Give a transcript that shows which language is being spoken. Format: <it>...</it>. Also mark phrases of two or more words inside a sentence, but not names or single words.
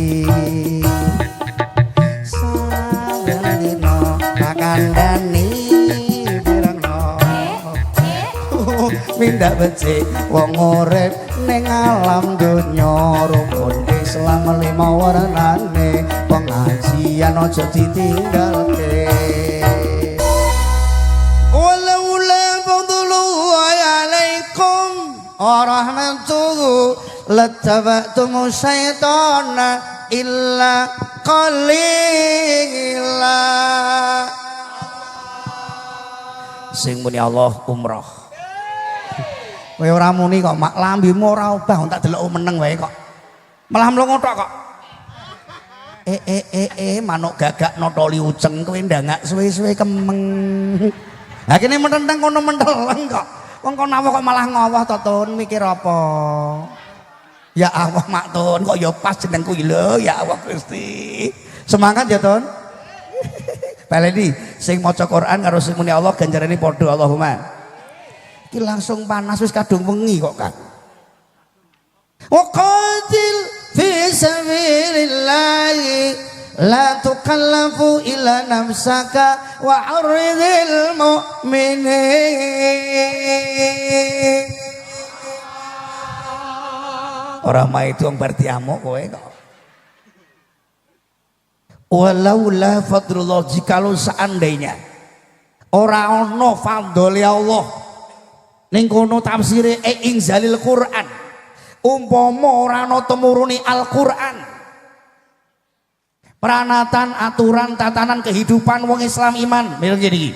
<jv>Saben dina tak kandhani pirengno mindak becik wong urip ning alam donya, rukun Islam 5 warnane, pengajian aja ditinggalke.</jv> <ar>ولولا فضل الله عليكم ورحمته لاتبعتم الشيطان إلا قليلا.</ar> <jv>Sing muni Allah umroh. Kowe ora muni kok mak lambimu ora obah tak delok meneng wae kok. Malah mlongo tok kok. Manuk gagak notoli uceng kowe ndangak suwe-suwe kemeng. Ha kene menteng kono menteleng kok. Wong kono kok malah ngowoh to Tun mikir apa? Ya Allah mak Tun kok ya pas jenengku lho ya Allah Gusti. Semangat ya Tun. Baleni sing maca Quran karo sing muni Allah ganjarane padha Allahumma. Iki langsung panas wis kadung wengi kok Kang.</jv> <ar>وقاتل في سبيل الله لا تكلف إلا نفسك وحرض المؤمنين.</ar> <id>Orang mah itu yang berarti amuk</id> <jv>kowe kok.</jv> <ar>ولولا فضل الله,</ar> <id>jikalau seandainya</id> <jv>ora ana fadhole Allah ning kono tafsire</jv> <ar>إنزال القرآن,</ar> <jv>umpama ora ana temuruni Al-Qur'an, peranatan aturan tatanan kehidupan wong Islam iman ngene.</jv>